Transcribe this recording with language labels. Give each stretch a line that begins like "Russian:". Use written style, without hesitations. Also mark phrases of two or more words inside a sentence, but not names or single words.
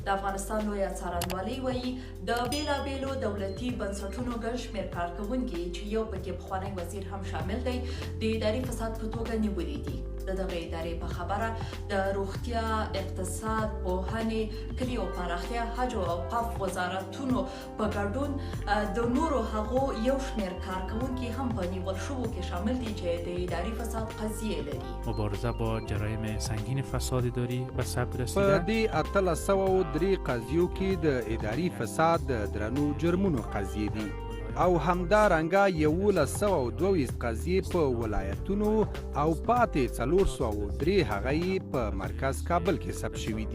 Pashto: د افغانستان لویه څارنوالۍ وایي د بېلابېلو دولتي بنسټونو ګڼ شمېر کارکوونکي چې یو پکې پخوانی وزیر هم شامل دی د اداري فساد په توګه نیولي دي. د دغه ادارې په خبره د روغتیا، اقتصاد، پوهنې، کلیو پراختیا، حج او اوقاف وزارتونو په ګډون د نورو هغو یو شمېر کارکوونکي هم په نیول شوو کې شامل دي چې د اداري فساد قضیې لري.
Persian: مبارزه با جرایم سنگین فساد اداری به ثبت رسیده.
Pashto: په دې 1803 قضیو کې د اداري فساد د درنو جرمونو قضیې دي او همدارنګه 1122 قضیې په ولایتونو او پاتې 403 هغه یې په مرکز کابل کې ثبت شوي دي.